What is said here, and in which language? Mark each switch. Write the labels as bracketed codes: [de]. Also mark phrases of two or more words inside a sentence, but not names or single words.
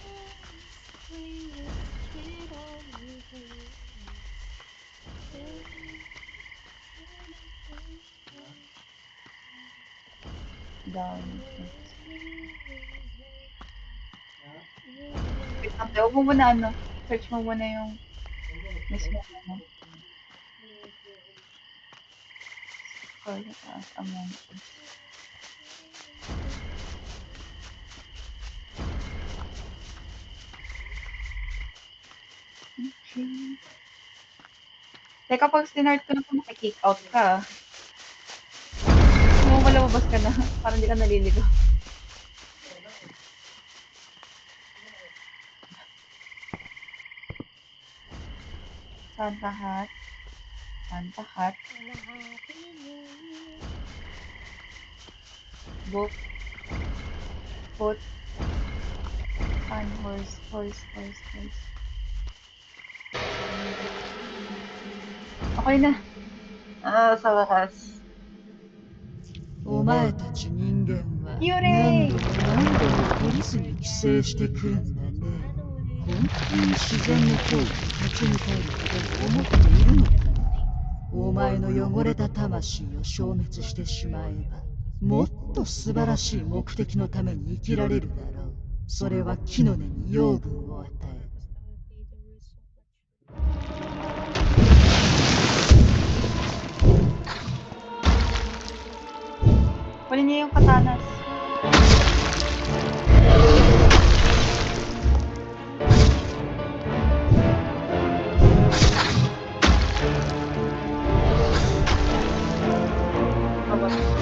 [tl] Down. Wait lang, huwag mo muna ano. Search mo muna yung mismo ano. Scroll sa taas. Among Us. Okay. Teka, pag sinart ko na kung makikick out ka. Ano mo malabas ka na? Parang hindi ka naliligaw. [en] Santa hat. Santa hat. Book. Foot. Fan. Horse. Horse. Horse. Horse. [tl] Okay na. Sa wakas. [ja] お前たち人間はユレイ何度も何度もポリスに寄生してくるんだね。本当に自然の行為に立ち向かえると思っているのかね。お前の汚れた魂を消滅してしまえば、もっと素晴らしい目的のために生きられるだろう。それは木の根に養分を与え、 [tl] Kunin niyo yung katanas. Abot.